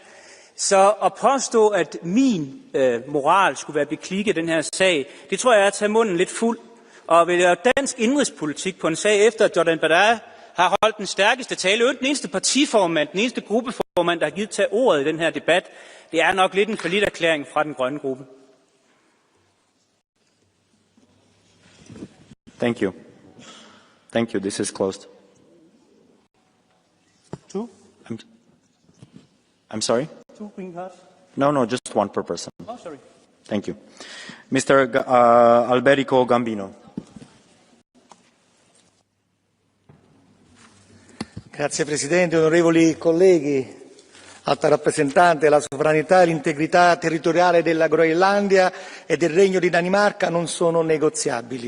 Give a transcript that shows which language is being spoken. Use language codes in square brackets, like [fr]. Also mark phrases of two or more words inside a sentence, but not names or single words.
[da] Så at påstå, at min moral skulle være beklikket i den her sag, det tror jeg er at tage munden lidt fuld. Og ved at dansk indrigspolitik på en sag efter, at Jordan Bardella har holdt den stærkeste tale, den eneste partiformand, den eneste gruppeformand, der har givet til ordet i den her debat, det er nok lidt en falliterklæring fra den grønne gruppe. [en] Thank you. Thank you. This is closed. Two? I'm sorry? 2 green cards? No, just one per person. Oh, sorry. Thank you. Mr. Alberico Gambino. [it] Grazie Presidente, onorevoli colleghi, Alta rappresentante, la sovranità e l'integrità territoriale della Groenlandia e del Regno di Danimarca non sono negoziabili.